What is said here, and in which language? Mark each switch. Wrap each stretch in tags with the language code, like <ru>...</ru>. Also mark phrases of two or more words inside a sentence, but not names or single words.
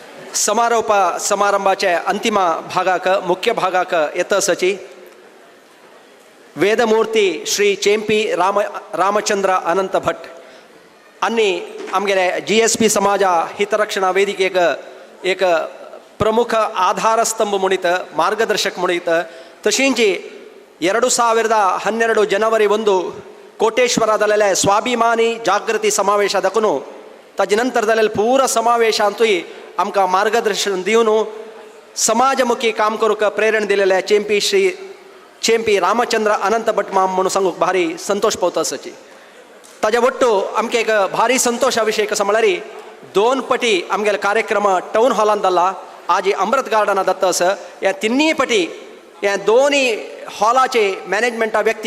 <kok>समारोप समारंभाच्या अंतिम भागाक मुख्य भागाक येतसची वेदमूर्ती श्री चेंपी रामचंद्र अनंत भट अन्नी आमगेले GSP समाजा हितरक्षणा वेदिकेक एक प्रमुख आधारस्तंभ म्हणीत मार्गदर्शक म्हणीत तशींची 2012 ಜನವರಿ 1 ಕೋಟೇಶ್ವರದಲ್ಲೇ ಸ್ವಾಭಿಮಾನಿ ಜಾಗೃತಿ ಸಮಾವೇಶ ದಕ್ಕನು ताजे नंतरदल्ले पूरा समावेश ಅಂತೂ आमकां मार्गदर्शन दिवन समाजमुखी काम करूक प्रेरण दिलेले चेंपी रामचंद्र अनंत भट माम म्हणून सांगूक भारी संतोष पावता सची ताजे वट्टू आमकां एक भारी संतोषा विशय कसं म्हळ्यार 2 पटी आमगेले कार्यक्रम टाउन हॉलान जाल्ला आज अमृत गार्डनात जाता ह्या तिन्नी पटी ह्या दोन्ही हॉलाचे मॅनेजमेंटा व्यक्ती</kok>